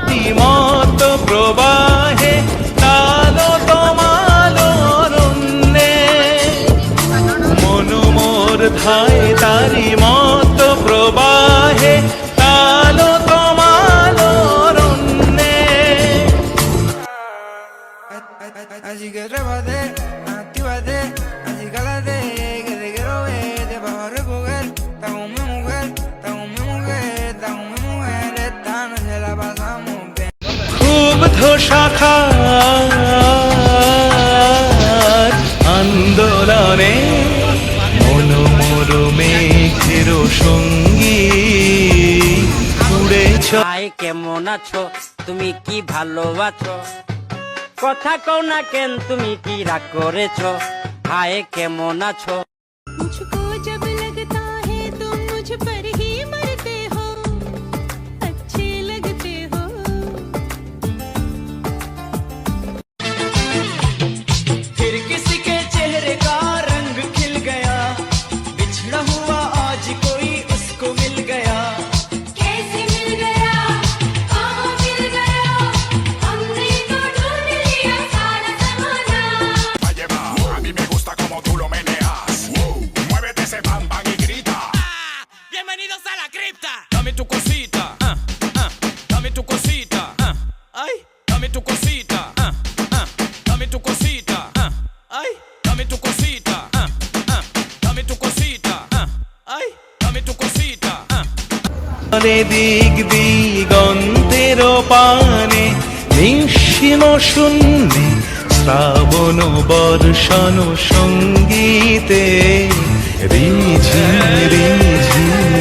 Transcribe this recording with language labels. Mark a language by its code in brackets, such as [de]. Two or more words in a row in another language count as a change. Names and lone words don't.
[bn] মতো প্রবাহে তালো তোমালো অরণ্যে মন মোর ধায় তারি মতো প্রবাহে তালো তোমালো অরণ্যে [es] Así que trépate, actívate, así cálate, que te quiero ver, te vas a recoger. Está con mi mujer, está con mi mujer, está con mi mujer, esta noche la pasamos bien. [bn] ক্ষুব্ধ শাখার আন্দোলনে মন মোর মেঘের সঙ্গী উড়েছ হাই কেমন আছো তুমি কি ভালো আছো কথা কও না কেন তুমি কি রাগ করেছো হাই কেমন আছো [hi] मुझको जब लगता है तुम मुझ पर ही मरते हो अच्छे लगते हो फिर किसी के चेहरे का रंग खिल गया बिछड़ा हुआ आज कोई उसको मिल गया कैसे मिल गया कहाँ मिल गया हमने तो ढूंढ लिया सारा जमाना [es] A mí me gusta como tú lo meneas. Muévete ese bam bam y grita. Bienvenidos a la cripta. Dame tu cosita, dame tu cosita, ay, dame tu cosita, dame tu cosita, ay, dame tu cosita, dame tu cosita, ay, dame tu cosita. [bn] দিক দিগন্তের পানে নিঃসীম শূন্যে শ্রাবণ বর্ষণ সঙ্গীতে রিঝিম রিঝিম